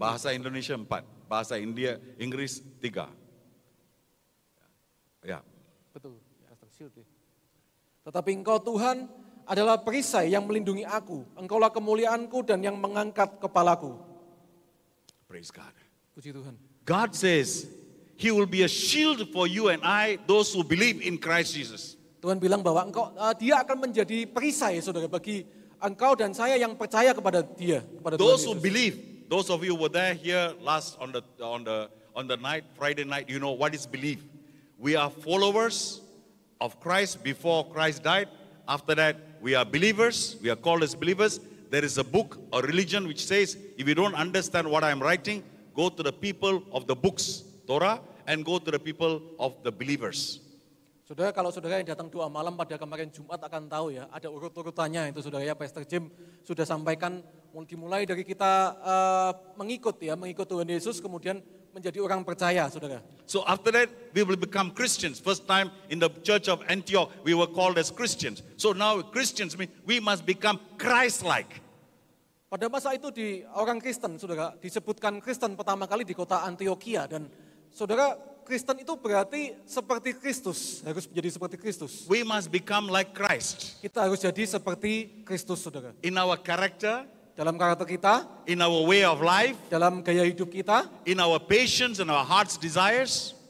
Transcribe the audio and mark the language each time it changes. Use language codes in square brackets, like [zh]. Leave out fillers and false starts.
[id] Bahasa Indonesia 4, bahasa Inggris 3. Ya. betul, tetapi Engkau Tuhan adalah perisai yang melindungi aku, Engkaulah kemuliaanku dan yang mengangkat kepalaku. [en] Praise God. [id] Puji Tuhan. [en] God says He will be a shield for you and I, those who believe in Christ Jesus. [id] Tuhan bilang bahwa dia akan menjadi perisai, saudara, bagi engkau dan saya yang percaya kepada dia, kepada [en] Those [id] Tuhan [en] who [id] Yesus. [en] believe, those of you who were there here last on the night, Friday night, you know what is belief. We are followers of Christ before Christ died. After that, we are believers. We are called as believers. There is a book or religion which says, if you don't understand what I am writing, go to the people of the books, Torah, and go to the people of the believers. [id] Saudara, kalau saudara yang datang doa malam pada kemarin Jumat akan tahu ya, ada urut-urutannya itu, saudara ya. Pastor Jim sudah sampaikan, dimulai dari kita mengikut Tuhan Yesus, kemudian menjadi orang percaya, saudara. [en] So after that, we will become Christians. First time in the church of Antioch, we were called as Christians. So now Christians mean we must become Christ-like. [id] Pada masa itu orang Kristen, saudara, disebutkan Kristen pertama kali di kota Antioquia, dan saudara, Kristen itu berarti seperti Kristus, harus menjadi seperti Kristus. [en] We must become like Christ. [id] Kita harus jadi seperti Kristus, saudara. [en] In our character, [id] dalam karakter kita, [en] in our way of life, [id] dalam gaya hidup kita, [en] in our patience and our heart's desires,